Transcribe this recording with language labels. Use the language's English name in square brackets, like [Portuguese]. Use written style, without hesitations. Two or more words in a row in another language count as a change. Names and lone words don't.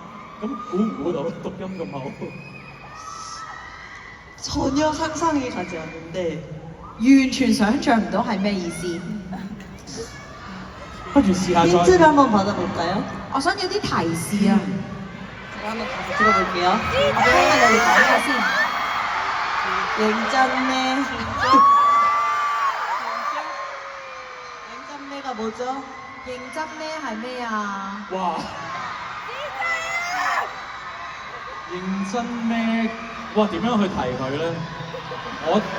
[Cantonese] 咁估唔估到讀音咁好？ [Korean] 전혀 상상이 가지 않는데 [Cantonese] 完全想像唔到係咩意思。不如試下再。 [Korean] 힌트를 한번 받아볼까요? [Cantonese] 我想要啲提示啊！ [Korean] 제가 한번 다시 들어볼게요. [Cantonese] 我聽下你哋講下先。 [Korean] 냉짠내. 냉짠내가 뭐죠? [Cantonese] 認真咧係咩啊？哇！認真咩？哇！點樣去提佢咧？我